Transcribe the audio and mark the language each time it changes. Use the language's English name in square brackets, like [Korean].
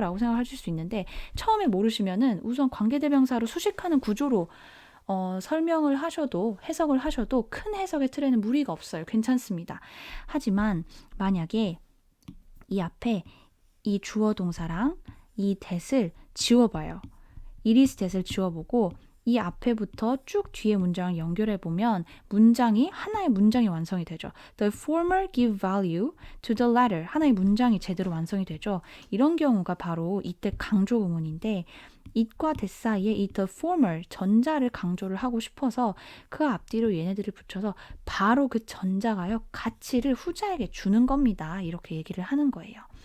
[Korean] 라고 생각하실 수 있는데 처음에 모르시면은 우선 관계대명사로 수식하는 구조로 설명을 하셔도 해석을 하셔도 큰 해석의 틀에는 무리가 없어요. 괜찮습니다. 하지만 만약에 이 앞에 이 주어 동사랑 이 that을 지워봐요. it is that을 지워보고 이 앞에부터 쭉 뒤에 문장을 연결해보면 하나의 문장이 완성이 되죠. [English] The former give value to the latter. [Korean] 하나의 문장이 제대로 완성이 되죠. 이런 경우가 바로 이때 강조 구문인데 it과 that 사이에 이 the former, 전자를 강조를 하고 싶어서 그 앞뒤로 얘네들을 붙여서 바로 그 전자가요. 가치를 후자에게 주는 겁니다. 이렇게 얘기를 하는 거예요.